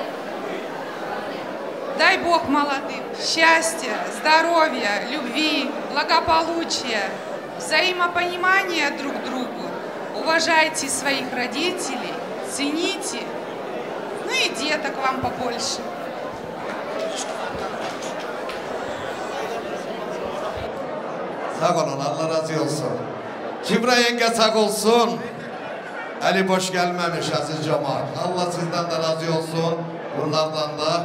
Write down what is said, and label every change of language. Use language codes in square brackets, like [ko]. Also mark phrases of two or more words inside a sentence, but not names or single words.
[ru] Дай Бог молодым счастья, здоровья, любви, благополучия, взаимопонимания друг к другу. Уважайте своих родителей, цените. Ну и деток вам побольше. [tr] Sağ olun, Allah razı olsun. Kibra yenge sağ olsun. Ali boş gelmemiş aziz cemaat. Allah sizden de razı olsun. Bunlardan da.